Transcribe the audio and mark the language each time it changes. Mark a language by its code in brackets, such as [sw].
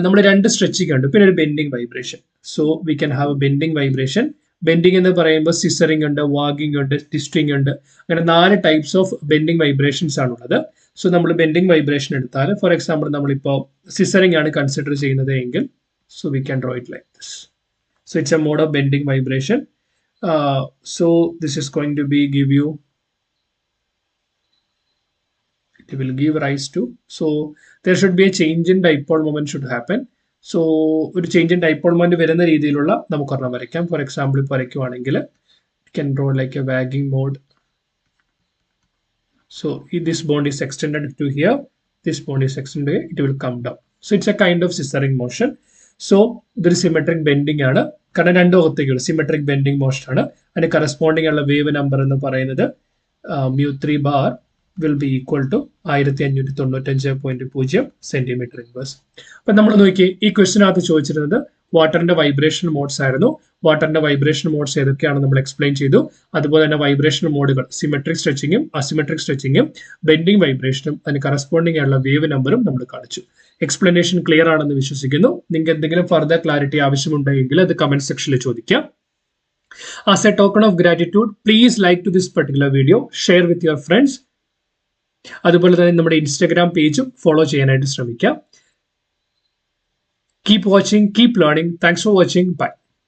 [ml] നമ്മൾ രണ്ട് സ്ട്രെച്ചിങ് ഉണ്ട്, പിന്നെ ഒരു bending vibration. [en] So we can have a bending vibration. [ml] Bending എന്ന് പറയുമ്പോൾ സിസറിങ് ഉണ്ട്, വാഗിങ് ഉണ്ട്, ട്വിസ്റ്റിംഗ് ഉണ്ട്. അങ്ങനെ 4 ടൈപ്സ് ഓഫ് ബെൻഡിങ് വൈബ്രേഷൻസ് ആണുള്ളത്. സോ നമ്മൾ ബെൻഡിങ് വൈബ്രേഷൻ എടുത്താൽ ഫോർ എക്സാമ്പിൾ നമ്മളിപ്പോൾ സിസറിങ് ആണ് കൺസിഡർ ചെയ്യുന്നത് എങ്കിൽ [en] So we can draw it like this. So it's a mode of bending vibration. So this is going to be give you, it will give rise to, so there should be a change in dipole moment should happen. [ml] So ഒരു change in dipole moment വരുന്ന രീതിയിലുള്ള നമുക്ക് ഒരെണ്ണം വരയ്ക്കാം. For example ഇപ്പോൾ വരയ്ക്കുവാണെങ്കിൽ [en] can draw like a wagging mode. So if this bond is extended to here, this bond is extended, it will come down. So it's a kind of scissoring motion. [ml] So ഇതൊരു symmetric bending ആണ്. കാരണം രണ്ടു ഭാഗത്തേക്കുള്ള symmetric bending motion ആണ്. അതിന് corresponding ഉള്ള wave number എന്ന് പറയുന്നത് μ3 bar will be equal to 1595.0 centimetre inverse. അപ്പൊ നമ്മൾ നോക്കി ഈ ക്വസ്റ്റിനകത്ത് ചോദിച്ചിരുന്നത് വാട്ടറിന്റെ വൈബ്രേഷൻ മോഡ്സ് ആയിരുന്നു. വാട്ടറിന്റെ വൈബ്രേഷൻ മോഡ്സ് ഏതൊക്കെയാണെന്ന് നമ്മൾ എക്സ്പ്ലെയിൻ ചെയ്തു. അതുപോലെ തന്നെ വൈബ്രേഷൻ മോഡുകൾ സിമെട്രിക് സ്ട്രെച്ചിങ്ങും അസിമെട്രിക് സ്ട്രെച്ചിങ്ങും ബെൻഡിങ് വൈബ്രേഷനും അതിന് കറസ്പോണ്ടിങ് ആയുള്ള വേവ് നമ്പറും നമ്മൾ കാണിച്ചു. എക്സ്പ്ലനേഷൻ ക്ലിയർ ആണെന്ന് വിശ്വസിക്കുന്നു. നിങ്ങൾക്ക് എന്തെങ്കിലും ഫർദർ ക്ലാരിറ്റി ആവശ്യമുണ്ടെങ്കിൽ അത് കമന്റ് സെക്ഷനിൽ ചോദിക്കാം. [en] As a token of gratitude, please like to this particular video, share with your friends. [ml] അതുപോലെ തന്നെ നമ്മുടെ ഇൻസ്റ്റാഗ്രാം പേജും ഫോളോ ചെയ്യാനായിട്ട് ശ്രമിക്കാം. [en] Keep watching, keep learning. Thanks for watching. Bye.